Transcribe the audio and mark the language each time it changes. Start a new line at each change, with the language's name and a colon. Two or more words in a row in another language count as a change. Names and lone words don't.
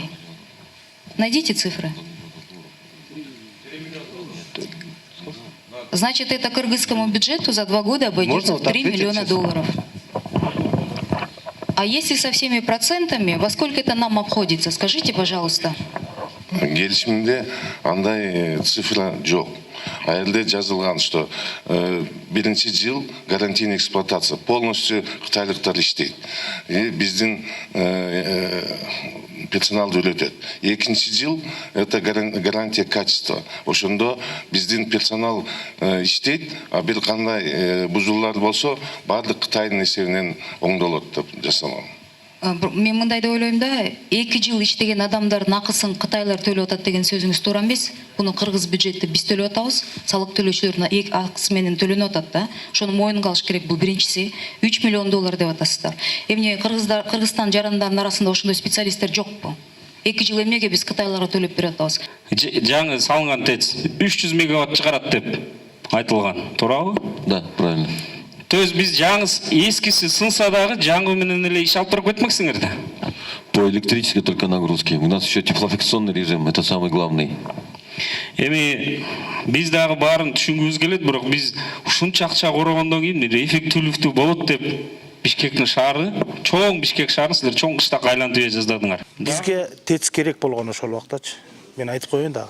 Russian: Найдите цифры. Значит, это кыргызскому бюджету за 2 года обойдется в 3 миллиона долларов. А если со всеми процентами, во сколько это нам обходится? Скажите, пожалуйста.
Kyrgyz: Келишимде андай цифра жок. А элде жазылган, что биринчи жыл
Russian: гарантийный эксплуатация, полностью
Kyrgyz: кытайлыктар иштейт. Биздин персонал төлөтөт. Экинчи жыл
Russian: это гарантия качества.
Kyrgyz: Ошондо биздин персонал иштейт, а бир кандай бузуулар болсо баардык Кытайдын эсебинен оңдолот деп жасалган. Мен мындай деп ойлойм да, 2 жыл иштеген адамдардын акысын кытайлар төлөп атат деген сөзүңүз туура эмес. Буну кыргыз бюджетти биз төлөп атабыз, салык төлөөчүлөрдүн акысы менен төлөнүп атат да. Ошону моюнга алыш керек. Бул биринчиси 3 миллион доллар деп атасыздар. Эмне Кыргызстан жарандарынын арасында ошондой специалисттер жокпу? 2 жыл эмнеге биз кытайларга төлөп берип атабыз? Жаңы салынган ТЭЦ 300 мегаватт чыгарат деп айтылган, туурабы?
Russian: Да, правильно.
Kyrgyz: То есть биз жаңы эскиси сынса дагы жаңы менен эле иш алып барып кетмексиңер да?
Russian: По электрической только нагрузки. У нас еще теплофикационный режим, это самый главный.
Kyrgyz: Эми биз дагы баарын түшүнгүбүз келет, бирок биз ушунча акча корогондон кийин эффективдүү болот деп Бишкектин шаары, чоң Бишкек шаарын силер чоң кыштакка айлантып жаздадыңар. Бизге ТЭЦ керек болгон ошол убактачы. Мен айтып коеюн дагы.